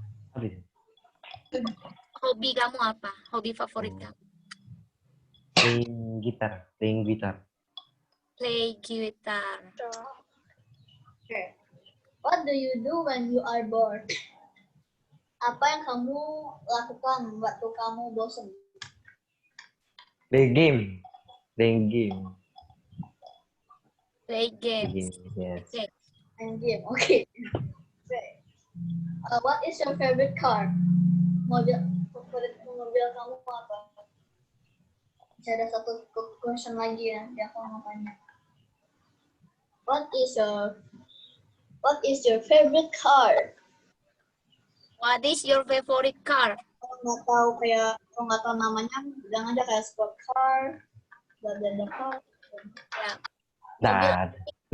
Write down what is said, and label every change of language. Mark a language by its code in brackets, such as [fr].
[id] Apa itu? Hobi kamu apa? Hobi favorit kamu? [en] Playing gitar. Play gitar. Okay. What do you do when you are bored? [id] Apa yang kamu lakukan waktu kamu bosan? [en] Playing game. Play games. Yes. Okay. [id] Main game. Okay. [en] What is your favorite car? [id] Favorit mobil kamu apa? Masih ada satu question lagi nanti aku mau tanya. [en] What is your favorite car? What is your favorite car? [id] Kalau nggak tahu namanya, bilang aja kayak sport car, bla car. Ya. Nah, Kamu